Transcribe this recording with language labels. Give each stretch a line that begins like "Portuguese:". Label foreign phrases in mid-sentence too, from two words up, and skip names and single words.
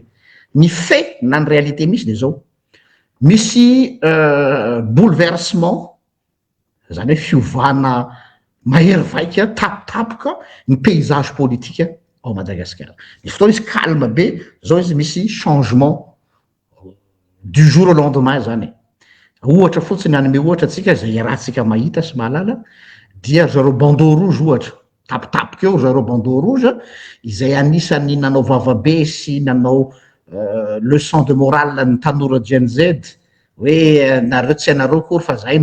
Malagasy: Ny fait na ny réalité misy de zao misy bouleversement zany hoe fiovana mahery vaika tapotapoka ny paysage politika ao Madagasikara. Misy fotoana izy calme be zao izy misy
French: changement du jour au lendemain
Malagasy: zany. Ohatra fotsiny anome ohatra atsika zay rahantsika mahita sy mahalala dia zareo
French: bandeau rouge
Malagasy: ohatra tapotapoka eo zareo
French: bandeau rouge
Malagasy: izay anisany nanao vavabe sy nanao
French: leçon de morale
Malagasy: ny tanora Gen Z hoe nareo tsy anareo kory fa zahay